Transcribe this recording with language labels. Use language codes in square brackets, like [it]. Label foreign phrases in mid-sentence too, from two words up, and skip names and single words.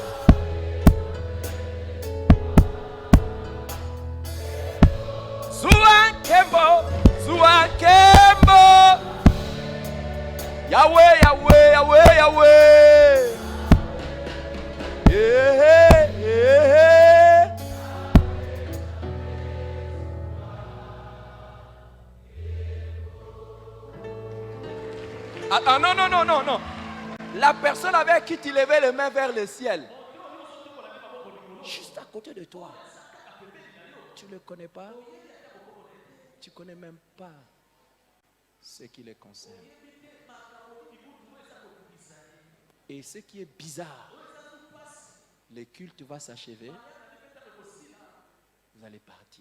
[fr] Zua Kembo, Zua Kembo. Yahweh, Yahweh, Yahweh, Yahweh. Yeah, yeah. Ah, non, non, non, non, non. La personne avec qui tu levais les mains vers le ciel, juste à côté de toi, tu ne le connais pas, tu ne connais même pas ce qui les concerne. Et ce qui est bizarre, le culte va s'achever, vous allez partir.